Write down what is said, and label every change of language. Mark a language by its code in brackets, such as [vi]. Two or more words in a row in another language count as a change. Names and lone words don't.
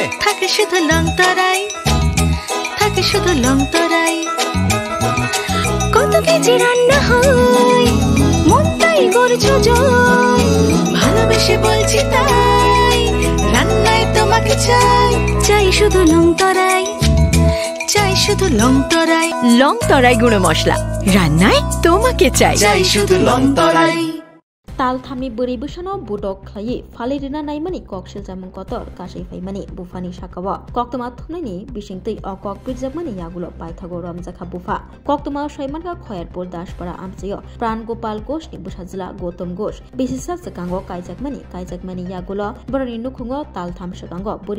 [bn] থাকে শুধু লং তরাই, থাকে শুধু লং তরাই, কত কেজি রান্না হয় মন তাই করছো জয়, ভালোবেসে বলছি তাই রান্নায় তোমাকে চাই, চাই শুধু লং তরাই, চাই শুধু লং তরাই। লং তরাই গুঁড়ো মশলা, রান্নায় তোমাকে চাই, চাই শুধু লং তরাই। [trp] ताल थामनि बोरै बोसोनो बुदक खालायै फालिरिना नायमानि ककसेल जामुं कतर गासै फाइमानि बुफानि साकावा कक्तमा थुमनायनि बिसिंतै अकक बिरजाबमानि यागुलो पाइथागो रमजाखा बुफा कक्तमा सयमानका खयारपुर दासपारा आमचेयो प्राण गोपाल घोषनि बुसाजिला गौतम घोष बिसिसा सकांगो काइजाकमानि यागुलो बरनि नुखुंगो ताल थाम सकांगो बोरै